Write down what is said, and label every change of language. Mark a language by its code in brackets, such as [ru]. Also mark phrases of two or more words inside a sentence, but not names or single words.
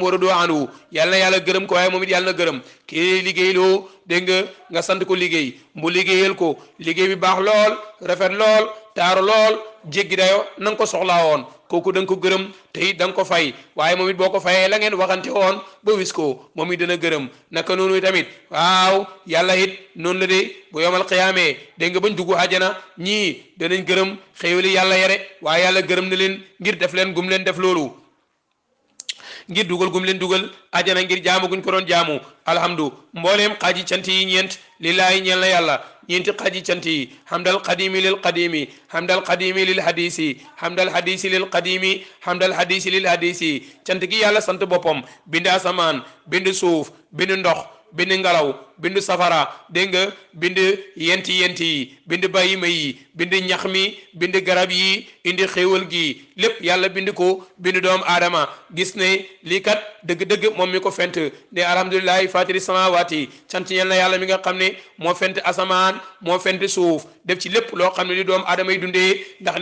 [ar] ورضي عنه [wo] yàlla na yàlla gërëm ko waaye moom it yàlla na gërëm kii liggéeyloo dégg nga sant ko liggéey mu liggéeyal ko liggéey bi baax lool rafet lool taaru lool jéggi dayo na nga ko soxlaa woon kooku da nga ko gërëm te it da nga ko fay waaye moom it boo ko fayee la ngeen waxante woon ba wis ko moom it dana gërëm naka noonu tamit waaw yàlla it noonu la de bu yomal xiyaamee dégg nga bañ dugg àjjana ñii danañ gërëm xéewali yàlla yare waaye yàlla gërëm na leen ngir def leen gum leen def loolu ngir dugal gum leen dugal àjjana ngir jaamu guñ ko doon jaamu alhamdu mbooleem xaaji cant yi ñeent lillaahi ñeel na yàlla ñeenti xaaji cant yi [ar] حمد القديم للقديم حمد القديم للحادث حمد الحادث للقديم حمد الحادث للحادث [wo] cant gi yàlla sant boppam bind asamaan bind suuf bind ndox bind ngelaw bind safara dégg nga bind yenti yi bind bayima yi bind ñax mi bind garab yi indi xéewal gi lépp yàlla bind ko bind doom aadama gis ne lii kat dëgg-dëgg moom mi ko fent ne [ar] الحمد لله فاطر السماوات [wo] sant ñel na yàlla mi nga xam ne moo fent asamaan moo fent suuf def ci lépp loo xam ne li doom aadama yi dundee ndax